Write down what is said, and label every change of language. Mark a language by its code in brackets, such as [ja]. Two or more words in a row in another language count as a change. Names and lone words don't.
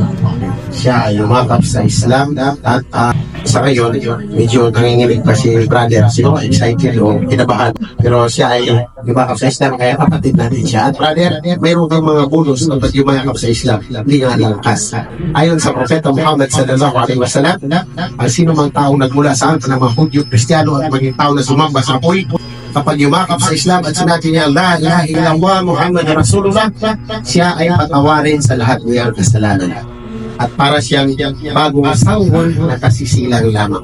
[tl] Siya ay yumakap sa Islam at sa ngayon, medyo nanginginig pa si brother. Siguro excited o kinabahan. Pero siya ay yumakap sa Islam, kaya kapatid natin siya. At brother, mayroon kang mga bonus kapag yumakap sa Islam. Hindi nga langkas. Ayon sa Propeta Muhammad [ar] صلى الله عليه وسلم, [tl] ang sino mang taong nagmula sa angkan ng mga Hudyo, Kristiyano at maging tao na sumamba sa apoy, kapag yumakap sa Islam at sinabi niya, [ar] لا إله إلا الله محمد رسول الله, [tl] siya ay patawarin sa lahat ng iyang kasalanan. At para siyang bagong sanggol na kasisilang lamang.